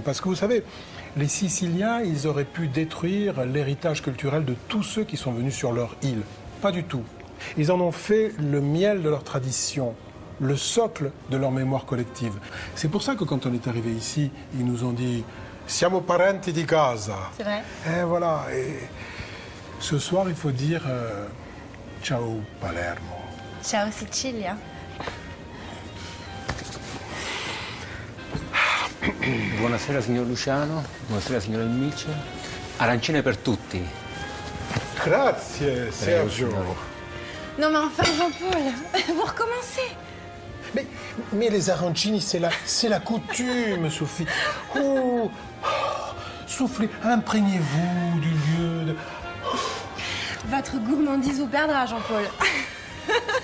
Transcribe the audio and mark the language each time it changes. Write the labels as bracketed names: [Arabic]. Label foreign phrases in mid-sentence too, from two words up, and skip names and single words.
[French] Parce que vous savez, les Siciliens, ils auraient pu détruire l'héritage culturel de tous ceux qui sont venus sur leur île. Pas du tout. Ils en ont fait le miel de leur tradition, le socle de leur mémoire collective. C'est pour ça que quand on est arrivé ici, ils nous ont dit « [Italian] Siamo parenti di casa ». [French] C'est vrai. Et voilà. Et ce soir, il faut dire ciao Palermo. [Italian] Ciao Sicilia. Buonasera signor Luciano, buonasera signor Amici. Arancine per tutti. Grazie, Sergio. [French] Non mais enfin, Jean-Paul, vous recommencez. Mais les arancini, c'est la coutume, Sophie. Oh, soufflez, imprégnez-vous du lieu. Votre gourmandise vous perdra, Jean-Paul.